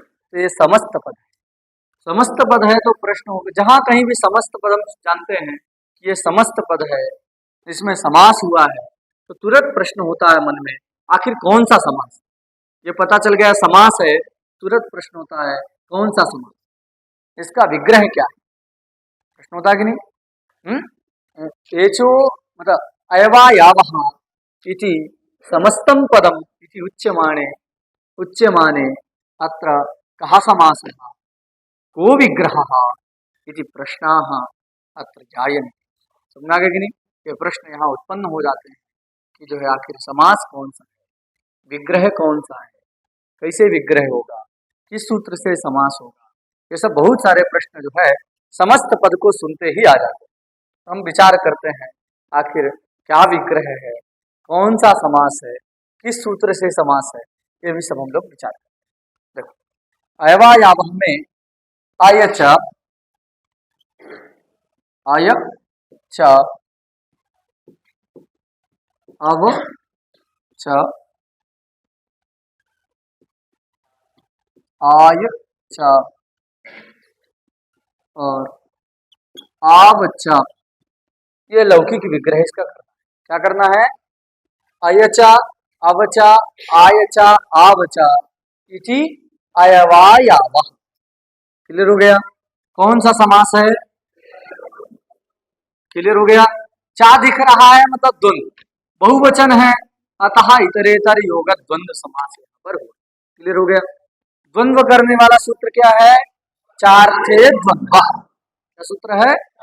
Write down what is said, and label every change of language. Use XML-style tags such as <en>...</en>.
<hi>तो ये समस्त पद है। समस्त पद है तो प्रश्न होगा, जहां कहीं भी समस्त पद हम जानते हैं कि ये समस्त पद है, इसमें समास हुआ है, तो तुरंत प्रश्न होता है मन में, आखिर कौन सा समास? ये पता चल गया समास है, तुरंत प्रश्न होता है कौन सा समास, इसका विग्रह क्या है? प्रश्न होता है कि नहीं?</hi> <sa>एचो मतलब अयवायावह इति समस्तम पदम इति उच्यमाने अत्र कः समासः को विग्रहः इति प्रश्नाः अत्र जायन्ते।</sa> <hi>समझा गया कि नहीं? ये प्रश्न यहाँ उत्पन्न हो जाते हैं कि जो है आखिर समास कौन सा है, विग्रह कौन सा है, कैसे विग्रह होगा, किस सूत्र से समास होगा। ये सब बहुत सारे प्रश्न जो है समस्त पद को सुनते ही आ जाते हैं। हम विचार करते हैं आखिर क्या विग्रह है, कौन सा समास है, किस सूत्र से समास है, ये भी सब हम लोग विचार करते हैं। देखो अयवायावह में आयच अब च आय च और आव च, ये लौकिक विग्रह इसका करना है। क्या करना है?</hi> <sa>अयचा अवचा आयचा आवचा इति अयवायावह।</sa> <hi>क्लियर हो गया? कौन सा समास है? क्लियर हो गया? चा दिख रहा है मतलब द्वंद्व, बहुवचन है अतः इतरेतर योग द्वंद्व समास यहाँ पर हुआ। क्लियर हो गया। द्वंद्व करने वाला सूत्र क्या है? चार थे द्वंद्व। क्या सूत्र है?</hi>